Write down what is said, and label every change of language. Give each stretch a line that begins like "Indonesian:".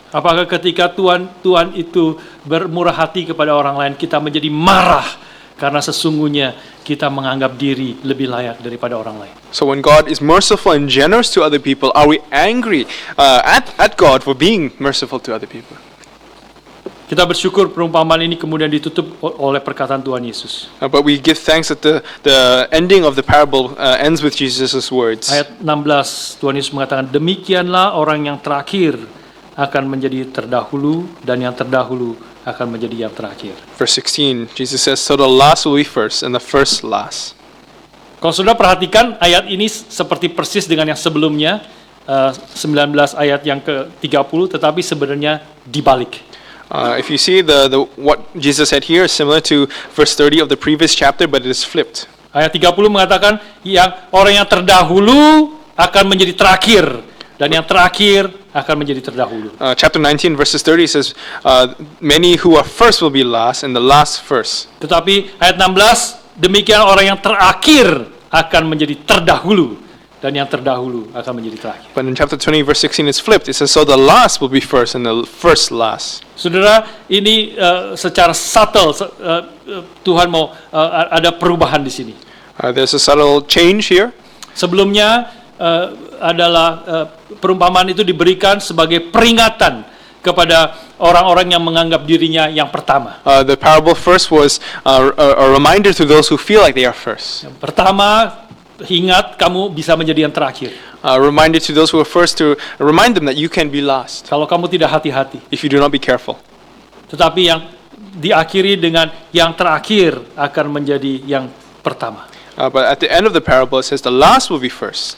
Indonesian: Apakah ketika Tuhan itu bermurah hati kepada orang lain, kita menjadi marah karena sesungguhnya kita menganggap diri lebih layak daripada orang lain?
English: So when God is merciful and generous to other people, are we angry at God for being merciful to other people?
Indonesian: Kita bersyukur perumpamaan ini kemudian ditutup oleh perkataan Tuhan Yesus.
English: But we give thanks that the ending of the parable ends with Jesus' words.
Indonesian: Ayat 16, Tuhan Yesus mengatakan, demikianlah orang yang terakhir akan menjadi terdahulu, dan yang terdahulu akan menjadi yang terakhir.
English: Verse 16, Jesus says, so the last will be first and the first last.
Indonesian: Kalau saudara perhatikan, ayat ini seperti persis dengan yang sebelumnya, 19 ayat yang ke-30, tetapi sebenarnya dibalik.
English: If you see what Jesus said here is similar to verse 30 of the previous chapter, but it is flipped.
Indonesian: Ayat 30 mengatakan orang yang terdahulu akan menjadi terakhir, dan yang terakhir akan menjadi terdahulu.
English: Chapter 19 verses 30 says, many who are first will be last, and the last first.
Indonesian: Tetapi ayat 16, demikian orang yang terakhir akan menjadi terdahulu, dan yang terdahulu akan menjadi terakhir.
English: But in chapter 20 verse 16 it's flipped. It says, so the last will be first and the first last.
Indonesian: Saudara, ini secara subtle Tuhan mau ada perubahan di sini.
English: There's a subtle change here.
Indonesian: Sebelumnya adalah perumpamaan itu diberikan sebagai peringatan kepada orang-orang yang menganggap dirinya yang pertama.
English: The parable first was a reminder to those who feel like they are first.
Indonesian: Yang pertama, ingat kamu bisa menjadi yang terakhir.
English: A reminder to those who are first to remind them that you can be last
Indonesian: Kalau kamu tidak hati-hati.
English: if you do not be careful.
Indonesian: Tetapi yang diakhiri dengan yang terakhir akan menjadi yang pertama.
English: But at the end of the parable it says the last will be first.